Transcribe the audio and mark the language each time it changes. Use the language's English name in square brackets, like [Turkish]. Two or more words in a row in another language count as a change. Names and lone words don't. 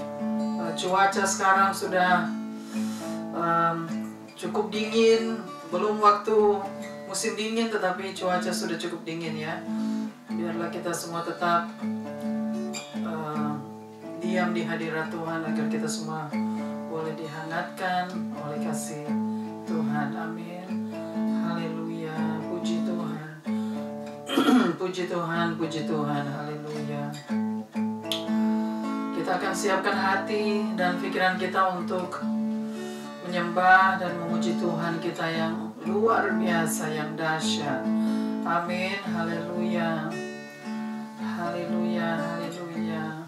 [Indonesian] Cuaca sekarang sudah cukup dingin, belum waktu musim dingin tetapi cuaca sudah cukup dingin ya. Biarlah kita semua tetap diam di hadirat Tuhan agar kita semua boleh dihangatkan oleh kasih Tuhan. Amin. Haleluya. Puji Tuhan. Puji Tuhan, puji Tuhan. Haleluya. Kita akan siapkan hati dan pikiran kita untuk menyembah dan memuji Tuhan kita yang luar biasa, yang dahsyat. Amin. Haleluya. Haleluya, haleluya.